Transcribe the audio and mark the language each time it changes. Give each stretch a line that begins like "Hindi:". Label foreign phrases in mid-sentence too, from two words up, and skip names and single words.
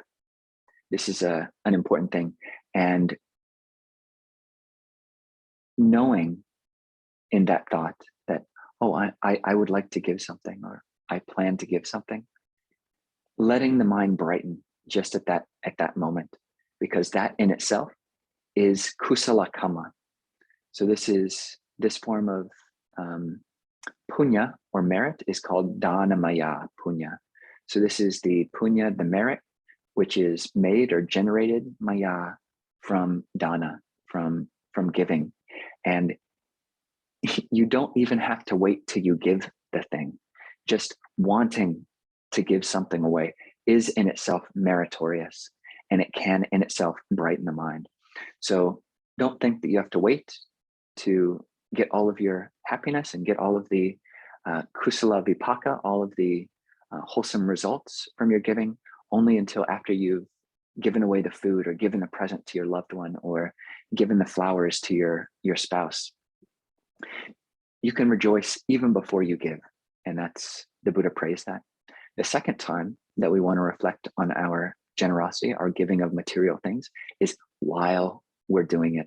English: This is an important thing. And knowing in that thought that, oh, I would like to give something, or I plan to give something, letting the mind brighten just at that moment, because that in itself is
Pali: kusala kamma.
English: So this form of punya or merit is called
Pali: dhanamaya punya.
English: So this is the punya, the merit, which is made or generated maya from dana, from giving. And you don't even have to wait till you give the thing. Just wanting to give something away is in itself meritorious, and it can in itself brighten the mind. So don't think that you have to wait to get all of your happiness and get all of the
Pali: kusala vipaka,
English: all of the wholesome results from your giving, only until after you've given away the food, or given a present to your loved one, or given the flowers to your spouse. You can rejoice even before you give. And that's, the Buddha praised that. The second time that we want to reflect on our generosity, our giving of material things, is while we're doing it.